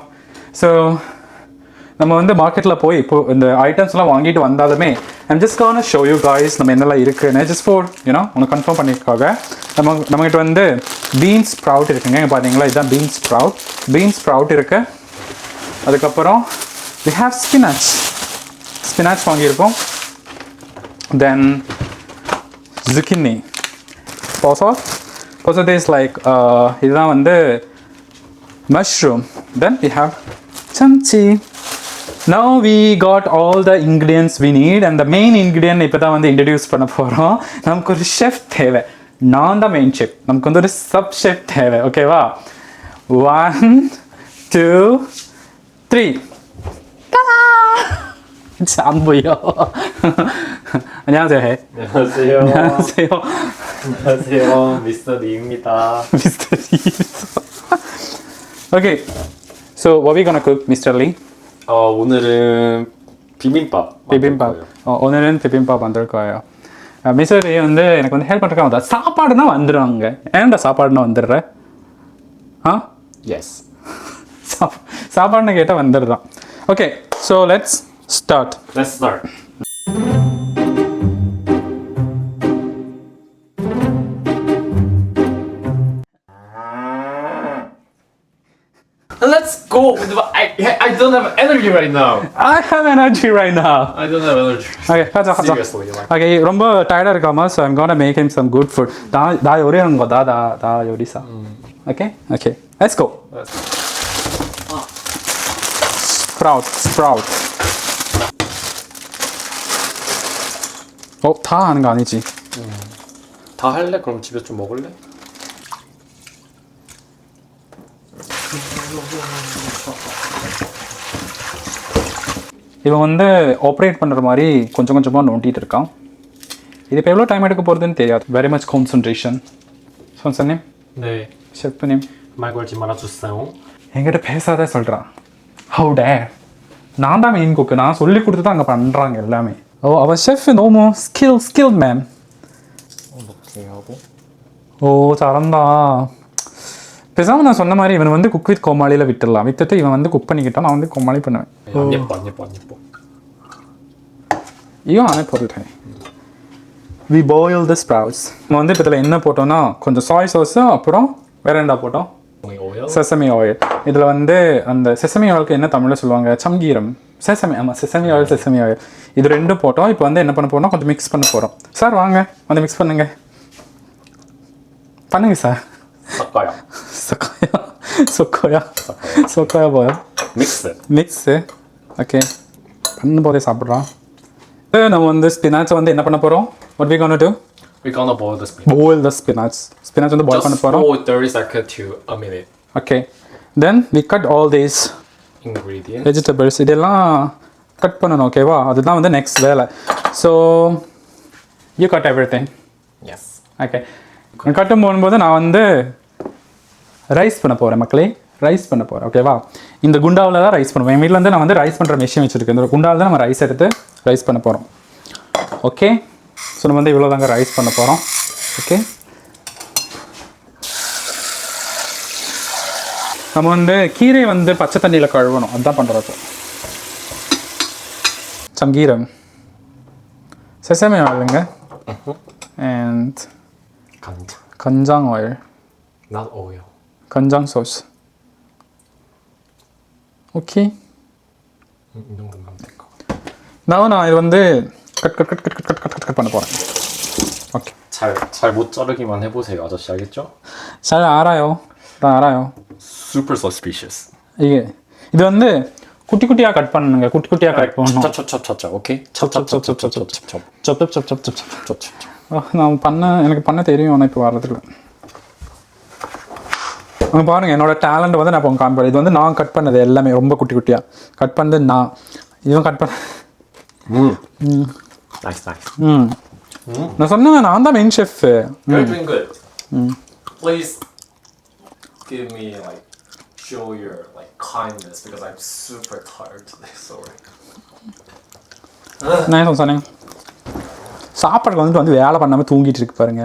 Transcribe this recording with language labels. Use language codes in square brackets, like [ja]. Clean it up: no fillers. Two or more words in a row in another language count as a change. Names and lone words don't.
[ta] ஸோ நம்ம மார்க்கெட்டில் போய் இப்போது இந்த ஐட்டம்ஸ்லாம் வாங்கிட்டு வந்தாலுமே [en] I'm just gonna show you guys [ta] நம்ம என்னெல்லாம் இருக்குன்னு. [en] just for [ta] ஒன்று கன்ஃபார்ம் பண்ணியிருக்காங்க. நம்மகிட்ட [en] beans sprout [ta] இருக்குங்க. இங்கே பார்த்தீங்களா, இதுதான் [en] beans sprout [ta] இருக்குது. அதுக்கப்புறம் [en] we have spinach [ta] வாங்கியிருக்கோம். [en] தென் zucchini. also this like இதுதான் mushroom. then we have சம்ச்சி. Now we got all the ingredients we need and the main ingredient [ta] இப்போ தான் வந்து introduce பண்ண போகிறோம். நமக்கு ஒரு ஷெஃப் தேவை. நான் தான் [en] main chef. [ta] நமக்கு வந்து ஒரு [en] sub chef [ta] தேவை. ஓகேவா? 1 2 3. [ko] 안 보여. 안녕하세요. 안녕하세요. 안녕하세요. 안녕하세요. 미스터 리입니다. [en] Mr. Lee. Okay. So what we gonna cook, Mr. Lee? [ko] 오늘은 비빔밥. 비빔밥. 오늘은 비빔밥 만들 거예요. [ta] மிஸ்டர் லே வந்து எனக்கு வந்து ஹெல்ப் பண்ணுறதுக்காக வந்தா சாப்பாடுனா வந்துடுவாங்க. ஏன்டா சாப்பாடுனா வந்துடுற? ஆ எஸ். சாப்பாடுன்னு கேட்டால் வந்துடுறான். [en] okay so let's start. Let's go. I don't have energy right now. I have energy right now. I don't have energy. Okay, 가자. Seriously, like. Okay, [ta] ரொம்ப tired இருக்காமா, [en] so I'm gonna make him some good food. [ko] 나 요리하는 거, 나 요리사. [en] Okay, let's go. Sprout. [ko] 다 하는 거 아니지? 다 할래? 그럼 집에서 좀 먹을래? [ta] இவன் வந்து ஆப்ரேட் பண்ணுற மாதிரி கொஞ்சம் கொஞ்சமாக நோண்டிட்டு இருக்கான். இது இப்போ எவ்வளோ டைம் எடுக்க போகிறதுன்னு தெரியாது. [en] very much concentration. [ko] 선생님? 네. 셰프님? 말 걸지 말아주세요. [ta] என்கிட்ட பேசாத சொல்கிறான். [en] how dare. [ta] நான் தான் மெயின் குக்கு. நான் சொல்லி கொடுத்து தான் அங்கே பண்ணுறாங்க எல்லாமே. [ko] அவன் 셰프 너무 [en] skilled man. [ko] 이렇게 하고. 잘한다. [ta] பேசாமல் நான் சொன்ன மாதிரி இவன் வந்து குக் வித் கோமாளியில் விட்டுட்டு இவன் வந்து குக் பண்ணிக்கிட்டான். நான் வந்து கோமாளி பண்ணுவேன். 안 예뻐. 이거 안 해봐도 돼. [en] We boil the sprouts. [ta] நம்ம வந்து இப்போ இதில் என்ன போட்டோம்னா கொஞ்சம் [en] soy sauce [ta] அப்புறம் வேற என்ன போட்டோம்? [en] sesame oil. [ta] இதில் வந்து அந்த [en] sesame oil [ta] என்ன தமிழில் சொல்லுவாங்க? சம்கீரம். [en] sesame oil. [ta] இது ரெண்டும் போட்டோம். இப்போ வந்து என்ன பண்ண போறோம்னா கொஞ்சம் மிக்ஸ் பண்ண போகிறோம். சார் வாங்க வந்து மிக்ஸ் பண்ணுங்க சார். [ko] 섞어야 뭐야? 믹스. [ta] ஓகே பண்ணும்போதே சாப்பிட்றான். நம்ம வந்து ஸ்பினாச்சை வந்து என்ன பண்ண போகிறோம்? [en] What we gonna do? We're gonna boil the spinach. Boil the spinach. [ta] Spinach வந்து boil பண்ண போகிறோம். [en] Just for 30 seconds to a minute. Okay. Then we cut all these ingredients. Vegetables. [ta] இதெல்லாம் கட் பண்ணணும். ஓகேவா? அதுதான் வந்து நெக்ஸ்ட் வேலை. [en] So you cut everything. Yes. Okay. [ta] கட்டும் போகும்போது நான் வந்து ரைஸ் பண்ண போகிறேன் மக்களே. ரைஸ் பண்ண போகிறேன். ஓகேவா? இந்த குண்டாவில் தான் ரைஸ் பண்ணுவேன். என் வீட்டில் வந்து நான் வந்து ரைஸ் பண்ணுற மிஷின் வச்சுருக்கேன். இந்த குண்டாவில் தான் நம்ம ரைஸ் எடுத்து ரைஸ் பண்ண போகிறோம். ஓகே ஸோ நம்ம வந்து இவ்வளோ தாங்க ரைஸ் பண்ண போகிறோம். ஓகே நம்ம வந்து கீரை வந்து பச்சை தண்ணியில் கழுவணும். அதுதான் பண்ணுறது. சங்கீரம் [en] sesame oil and [ta] 간장 oil. [en] Not oil. [ko] 간장 소스. 오케이. 이 정도면 될 것 같아. [ta] நான் இது வந்து கட் பண்ண போகிறேன். ஓகே [ko] 잘 못 자르기만 해보세요, 아저씨. 알겠죠? 잘 알아요. 나 알아요. [en] Super suspicious. [ta] இது வந்து குட்டி குட்டியாக கட் பண்ணுங்க. குட்டியாக கட் பண்ணணும். [ko] 찹찹찹찹찹. 오케이. 찹찹찹찹찹찹. [ta] எனக்கு பண்ண தெரியும். ஆனால் இப்போ வர்றதுல அங்கே பாருங்கள் என்னோட டேலண்ட் வந்து நான் இப்போ காமிப்பேன். இது வந்து நான் கட் பண்ணது எல்லாமே ரொம்ப குட்டியாக கட் பண்ணது நான். இதுவும் கட் பண்ண [en] Nice. [ta] நான் சொன்னேன் நான் தான் [en] main chef. You're doing good. Please give me show your kindness because I'm super tired today. Sorry. [ta] நான் சொன்னேன் சாப்பாடுக்கு வந்துட்டு வந்து வேலை பண்ணாமல் தூங்கிட்டு இருக்கு பாருங்க.